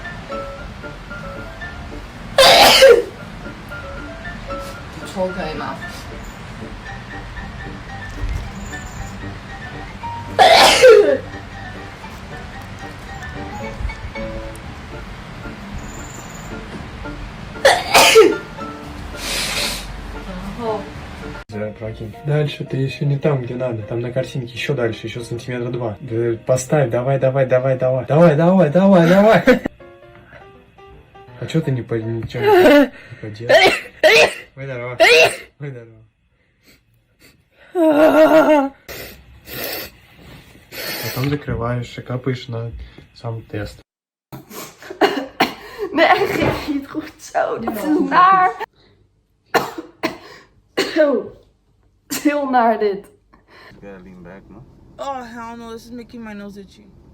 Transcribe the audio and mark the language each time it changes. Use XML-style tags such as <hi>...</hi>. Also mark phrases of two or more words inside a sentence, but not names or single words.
<zh>抽可以吗？然后。</zh> <ru>Прокинь. Дальше ты еще не там, где надо. Там на картинке еще дальше, еще сантиметра 2. Поставь, давай. А что ты ничего не поделаешь? Ой, здорово. Потом закрываешь и капаешь на сам тест.</ru> <nl>Mijn eigen gaat niet goed zo. Dit is naar. Het is heel naar dit.</nl> <en>You gotta lean back, no? Oh, hell no. This is making my nose itchy.</en>